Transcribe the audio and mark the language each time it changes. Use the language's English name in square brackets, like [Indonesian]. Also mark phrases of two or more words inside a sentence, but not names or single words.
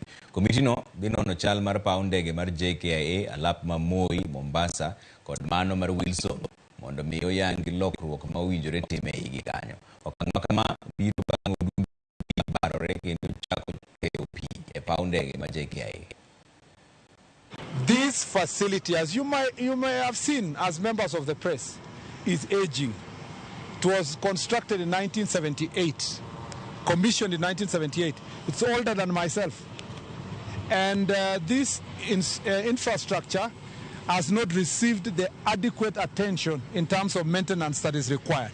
[Luo (Kenya and Tanzania)] Komiti no dhi nono chal mar paw ndege mar JKIA, alap ma Moi, Mombasa kod mano mar Wilson mondo mi oyangi lokruok ma owinjore time igi kanyo. Okang' ma kama biro bang' odundu barore kendo chako keyo pi e paw ndege mar JKIA. [English] This facility, as you may have seen as members of the press, is aging. It was constructed in 1978, commissioned in 1978. It's older than myself. And this infrastructure has not received the adequate attention in terms of maintenance that is required.